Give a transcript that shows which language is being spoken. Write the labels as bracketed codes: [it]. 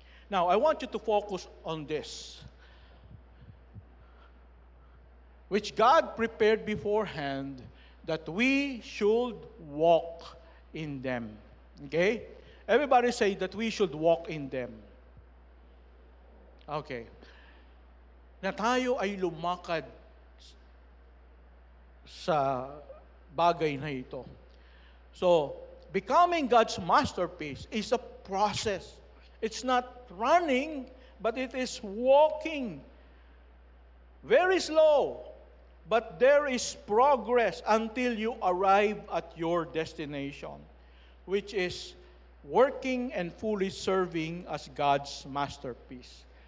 [en] Now, I want you to focus on this, which God prepared beforehand that we should walk in them. Okay? Everybody say that we should walk in them. Okay. [tl] Na tayo ay lumakad sa bagay na ito. [en] So, becoming God's masterpiece is a process. It's not running, but it is walking. Very slow, but there is progress until you arrive at your destination, which is working and fully serving as God's masterpiece.